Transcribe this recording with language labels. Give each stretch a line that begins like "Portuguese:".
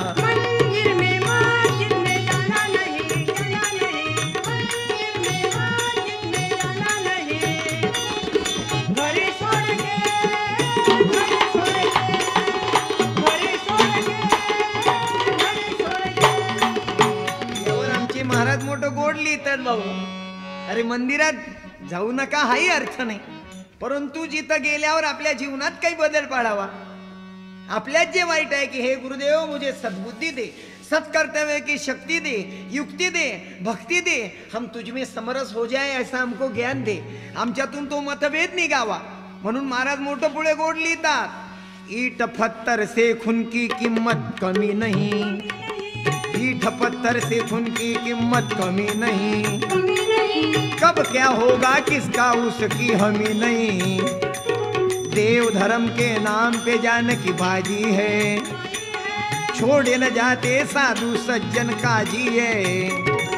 Hindi: मंदिर में मस्जिद में जाना नहीं, जाना नहीं, मंदिर में मस्जिद में जाना नहीं. घर छोड़ के, घर छोड़ के, घर छोड़ के, घर छोड़ के.
Marathi: यावर आमचे महाराज मोठं गोड लिहितात भाऊ. अरे मंदिरात जाऊ नका हाही अर्थ नाही, परंतु जिथं गेल्यावर आपल्या जीवनात काही बदल पाडावा. आपल्यात जे वाईट आहे की
Hindi: हे गुरुदेव मुझे सद्बुद्धी दे, सत्कर्तव्य की शक्ति दे, युक्ति दे, भक्ति दे, हम तुझ में समरस हो जाए ऐसा हमको ज्ञान दे.
Marathi: आमच्यातून तो मतभेद निघावा म्हणून महाराज मोठं पुढे गोड लिहितात.
Hindi: ईट पत्थर से खून की किंमत कमी नहीं, ईट पत्थर से खून की किंमत कमी नहीं. कब क्या होगा किसका उसकी हमी नहीं. देव धर्म के नाम पे जान की बाजी है, छोड़े न जाते साधु सज्जन काजी है.